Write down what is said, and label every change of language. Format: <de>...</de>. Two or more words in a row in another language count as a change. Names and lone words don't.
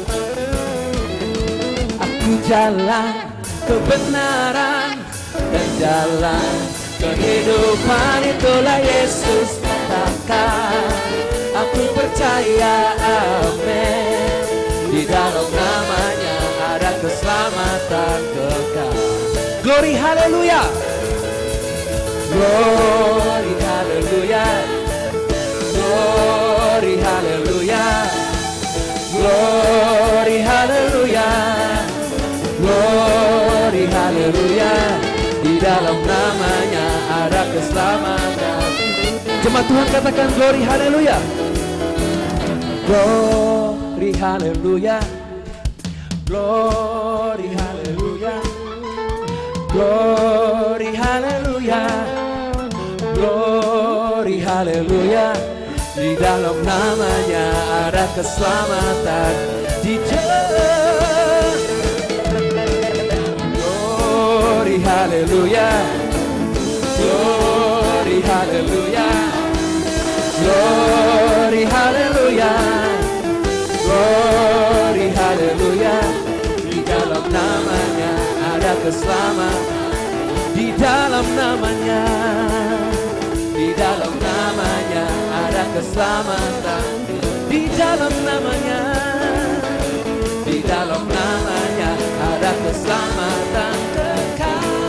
<id>Aku jalan kebenaran dan jalan kehidupan, itulah Yesus katakan. Aku percaya, amin. Di dalam namanya ada keselamatan kekal.</id> <en>Glory haleluya. Glory haleluya. Glory haleluya. hallelujah. Glory hallelujah. Glory hallelujah.</en> <id>Di dalam namanya ada keselamatan. Jemaat Tuhan katakan</id> <en>glory hallelujah. Glory hallelujah. Glory hallelujah. Glory hallelujah. Glory hallelujah.</en> <id>Di dalam namanya ada keselamatan. Di dalam</id> <en>glory hallelujah. Glory hallelujah. Glory hallelujah. Glory hallelujah.</en> <id>Di dalam namanya ada keselamatan. Di dalam namanya, di dalam namanya ada keselamatan. Di dalam namanya, di dalam namanya ada keselamatan kekal.</id>